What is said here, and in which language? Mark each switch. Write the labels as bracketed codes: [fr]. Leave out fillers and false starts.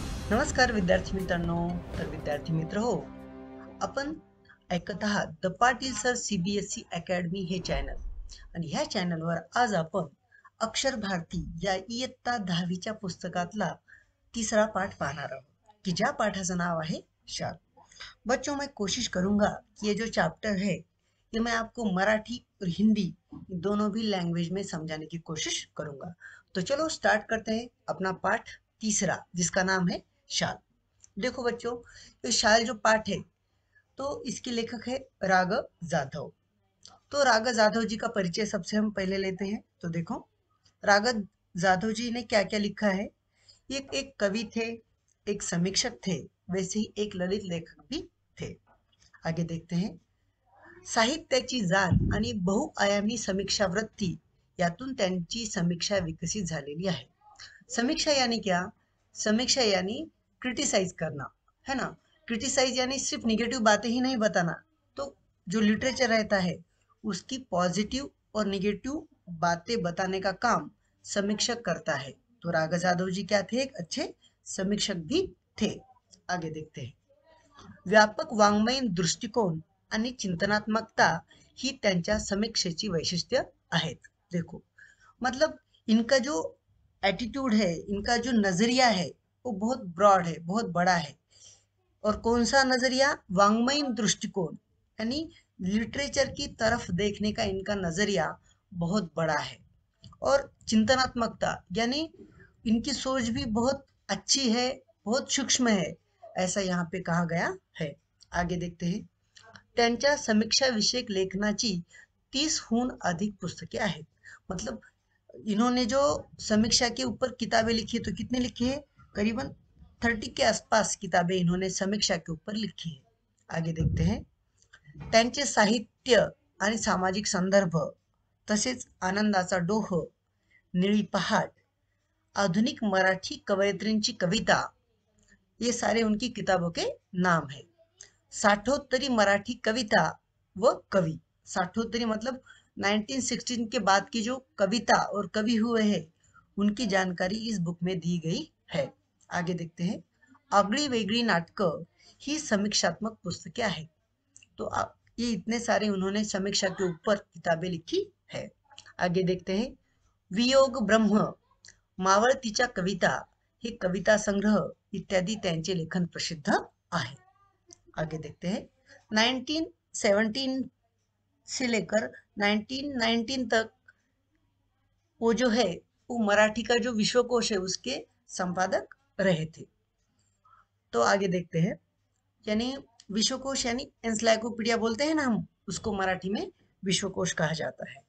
[mr] नमस्कार विद्यार्थी मित्रांनो. तर विद्यार्थी मित्र हो, आपण ऐकत आहात the Patil sir CBSE academy हे चॅनल. आणि ह्या चॅनलवर आज आपण अक्षर भारती या इयत्ता 10वीच्या पुस्तकातला तीसरा पाठ पाहणार आहोत, की ज्या पाठाचं नाव आहे शाल. [hi] बच्चों, मैं कोशिश करूंगा कि ये जो चैप्टर है ये मैं आपको मराठी और हिंदी दोनों भी लैंग्वेज में समझाने की कोशिश करूंगा. तो चलो स्टार्ट करते हैं अपना पाठ तीसरा, जिसका नाम है शाल. देखो बच्चों, ये शाल जो पाठ है तो इसके लेखक है राग जाधव. तो राग जाधव जी का परिचय सबसे हम पहले लेते हैं. तो देखो, राग जाधव जी ने क्या क्या लिखा है. ये एक कवि थे, एक समीक्षक थे, वैसे ही एक ललित लेखक भी थे. आगे देखते हैं. [mr] साहित्याची जाण आणि बहुआयामी समीक्षा वृत्ती यातून त्यांची समीक्षा विकसित झालेली आहे. [hi] समीक्षा यानी क्या? समीक्षा यानी क्रिटिसाइज करना, है ना. क्रिटिसाइज यानी सिर्फ निगेटिव बातें ही नहीं बताना. तो जो लिटरेचर रहता है उसकी पॉजिटिव और निगेटिव बातें बताने का काम समीक्षक करता है. तो राग जाधव जी क्या थे? एक अच्छे समीक्षक भी थे. आगे देखते हैं. [mr] व्यापक वाङ्मयीन दृष्टिकोन आणि चिंतनात्मकता ही त्यांच्या समीक्षेची वैशिष्ट्य आहेत. [hi] देखो, मतलब इनका जो एटीट्यूड है, इनका जो नजरिया है वो बहुत ब्रॉड है, बहुत बड़ा है. और कौन सा नजरिया? वाङ्मयीन दृष्टिकोण, यानी लिटरेचर की तरफ देखने का इनका नजरिया बहुत बड़ा है. और चिंतनात्मकता यानी इनकी सोच भी बहुत अच्छी है, बहुत सूक्ष्म है, ऐसा यहाँ पे कहा गया है. आगे देखते हैं. [mr] त्यांच्या समीक्षा विषयक लेखनाची 30हून अधिक पुस्तके आहेत. [hi] मतलब इन्होंने जो समीक्षा के ऊपर किताबें लिखी है, तो कितने लिखी है? करीबन 30 के आसपास किताबें इन्होंने समीक्षा के ऊपर लिखी है. आगे देखते हैं. [mr] त्यांचे साहित्य आणि सामाजिक संदर्भ, तसेच आनंदाचा डोह, निळी पहाट, आधुनिक मराठी कवयित्रींची कविता, [hi] ये सारे उनकी किताबों के नाम है. [mr] साठोत्तरी मराठी कविता व कवि. [hi] साठोत्तरी मतलब 1916 के बाद की जो कविता और कवि हुए हैं उनकी जानकारी इस बुक में दी गई है. आगे देखते हैं. [mr] आगळी वेगळी नाटकं ही समीक्षात्मक पुस्तकें आहेत. [hi] तो ये इतने सारे उन्होंने समीक्षा के ऊपर किताबें लिखी है. आगे देखते हैं. [mr] वियोग ब्रह्म, मावळतीच्या कविता, हे कविता संग्रह इत्यादि त्यांचे लेखन प्रसिद्ध आहे. [hi] आगे देखते हैं. 1917 से लेकर 1919 तक वो जो है वो मराठी का जो विश्वकोश है उसके संपादक रहे थे. तो आगे देखते हैं. यानी विश्वकोश यानी एनसाइक्लोपीडिया बोलते हैं ना हम, उसको मराठी में विश्वकोश कहा जाता है.